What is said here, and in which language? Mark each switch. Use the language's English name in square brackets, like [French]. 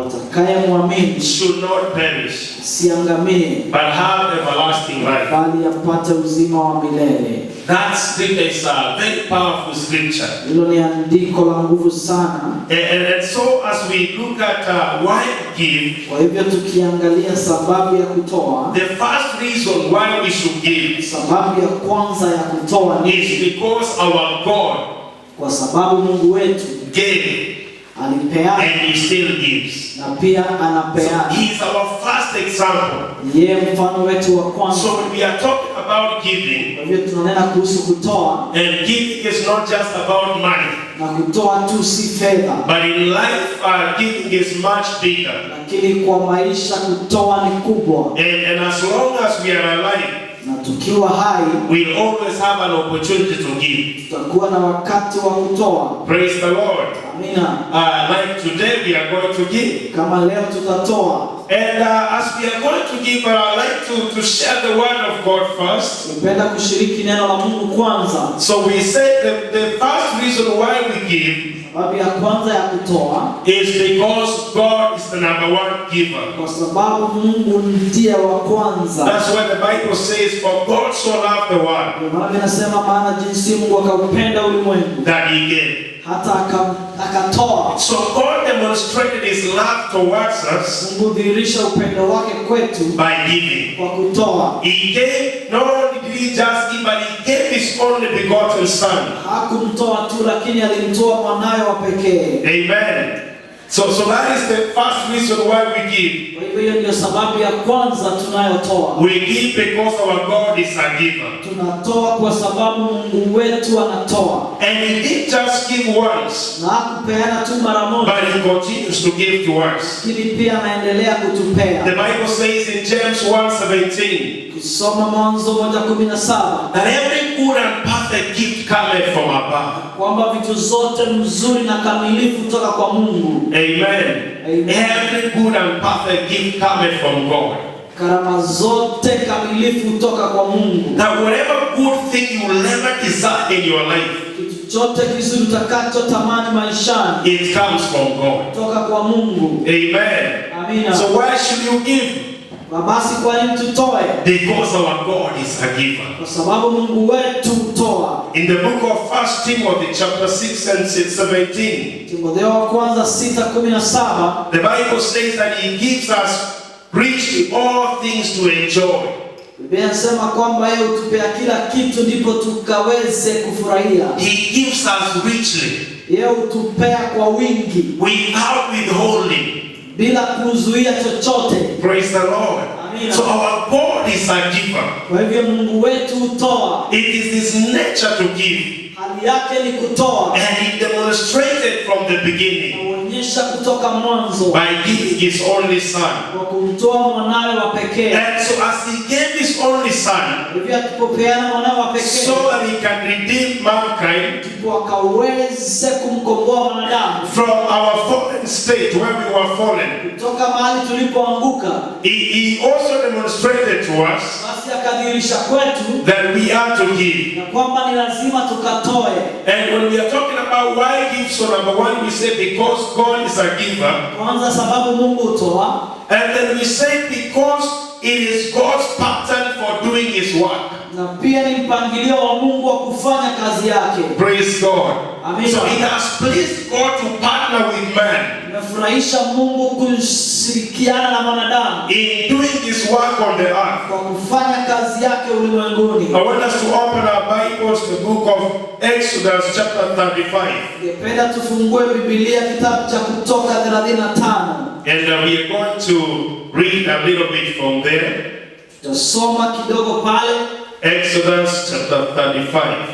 [Swahili] watakayemwamini [English] should not perish, [Swahili] asiangamie, [English] but have everlasting life. [Swahili] bali apate uzima wa milele. [English] That scripture is a very powerful scripture. [Swahili] Hilo ni andiko la nguvu sana. [English] And so as we look at why give, [Swahili] Kwa hivyo tukiangalia sababu ya kutoa, [English] the first reason why we should give [Swahili] sababu ya kwanza ya kutoa ni [English] is because our God [Swahili] kwa sababu Mungu wetu [English] gave [Swahili] alipeana [English] and he still gives. [Swahili] na pia [English] So [Swahili] anapeana. [English] he is our first example. [Swahili] Yeye mfano wetu wa kwanza. [English] So when we are talking about giving, [Swahili] Kwa hivyo tunanena kuhusu kutoa, [English] and giving is not just about money, [Swahili] na kutoa tu si fedha, [English] but in life giving is much bigger. [Swahili] lakini kwa maisha kutoa ni kubwa. [English] And as long as we are alive, [Swahili] Na tukiwa hai [English] we'll always have an opportunity to give. [Swahili] tutakuwa na wakati wa kutoa. [English] Praise the Lord. [Swahili] Amina. [English] Like today we are going to give. [Swahili] Kama leo tutatoa, [English] And as we are going to give, I'd like to share the word of God first. [Swahili] tupenda kushiriki neno la Mungu kwanza. [English] So we say the first reason why we give [Swahili] Sababu ya kwanza ya kutoa [English] is because God is the number 1 giver. [Swahili] kwa sababu Mungu ndiye wa kwanza. [English] That's why the Bible says, for God so loved the world [Swahili] Ndio maana inasema, maana jinsi Mungu akaupenda ulimwengu [English] that he gave. [Swahili] hata akatoa. [English] So God demonstrated his love towards us [Swahili] Mungu dhihirisha upendo wake kwetu [English] by giving. [Swahili] kwa kutoa. [English] He gave, not only did he just give, but he gave his only begotten Son. [Swahili] Hakumtoa tu, lakini alimtoa mwanawe wa pekee. [English] Amen. So that is the first reason why we give. [Swahili] Kwa hivyo hiyo ndio sababu ya kwanza tunayotoa. [English] We give because our God is a giver. [Swahili] Tunatoa kwa sababu Mungu wetu anatoa. [English] And he didn't just give once, [Swahili] Na hakupeana tu mara moja, [English] but he continues to give to us. [Swahili] lakini pia anaendelea [English] The [Swahili] kutupea. [English] Bible says in James 1:17, [Swahili] Ukisoma Mwanzo 1:17 [English] that every good and perfect gift cometh from above. [Swahili] kwamba vitu zote mzuri na kamilifu kutoka kwa Mungu. [English] Amen. Amen. Every good and perfect gift cometh from God. [Swahili] Karama zote kamilifu kutoka kwa Mungu. [English] That whatever good thing you will ever desire in your life, [Swahili] Kitu chote kizuri utakachotamani maishani [English] it comes from God. [Swahili] kutoka kwa Mungu. [English] Amen. [Swahili] Amina. [English] So why should you give? [Swahili] Na basi kwa nini tutoe? [English] Because our God is a giver. [Swahili] Kwa sababu Mungu wetu hutoa. [English] In the book of 1 Timothy chapter 6 and 17, [Swahili] Timotheo wa kwanza 6:17 [English] the Bible says that he gives us richly all things to enjoy. [Swahili] Biblia inasema kwamba yeye hutupea kila kitu ndipo tukaweze kufurahia. [English] He gives us richly, [Swahili] Yeye hutupea kwa wingi [English] without withholding. [Swahili] bila kuzuia chochote. [English] Praise the Lord. [Swahili] Amina. Amina. [English] So our God is a giver. [Swahili] Kwa hivyo Mungu wetu hutoa. [English] It is his nature to give. [Swahili] Hali yake ni kutoa. [English] And he demonstrated from the beginning [Swahili] Anaonyesha kutoka mwanzo [English] by giving his only son. [Swahili] kwa kumtoa mwanawe wa pekee. [English] And so as he gave his only son, [Swahili] Hivyo alipopeana mwanawe wa pekee, [English] so that he can redeem mankind [Swahili] ndipo akaweze kumkomboa mwanadamu [English] from our fallen state where we were fallen. [Swahili] kutoka mahali tulipoanguka. [English] He also demonstrated to us [Swahili] Basi akadhihirisha kwetu [English] that we are to give. [Swahili] na kwamba ni lazima tukatoe. [English] And when we are talking about why give, so number one we say because God is a giver. [Swahili] Kwanza sababu Mungu hutoa. [English] And then we say because it is God's pattern for doing his work. [Swahili] Na pia ni mpangilio wa Mungu wa kufanya kazi yake. [English] Praise God. [Swahili] Amina. [English] So it has pleased God to partner with man [Swahili] Inafurahisha Mungu kushirikiana na mwanadamu [English] in doing his work on the earth. [Swahili] kwa kufanya kazi yake ulimwenguni. [English] I want us to open our Bibles, the book of Exodus chapter 35. [Swahili] Ningependa tufungue Biblia kitabu cha Kutoka 35. [English] And we are going to read a little bit from there. [Swahili] Tutasoma kidogo pale [English] Exodus chapter 35.